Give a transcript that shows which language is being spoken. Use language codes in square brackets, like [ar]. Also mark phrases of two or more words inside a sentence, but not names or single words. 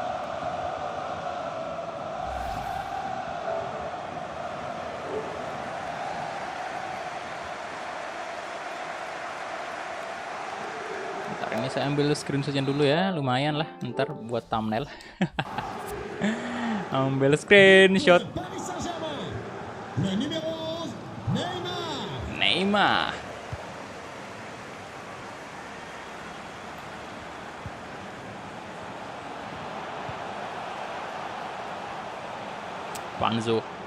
[id] Ntar ini saya ambil screenshotnya dulu ya, lumayan lah ntar buat thumbnail. Ambil screenshot. [fr] Paris Saint-Germain. Le numéro 11, Neymar. Neymar. Panzo.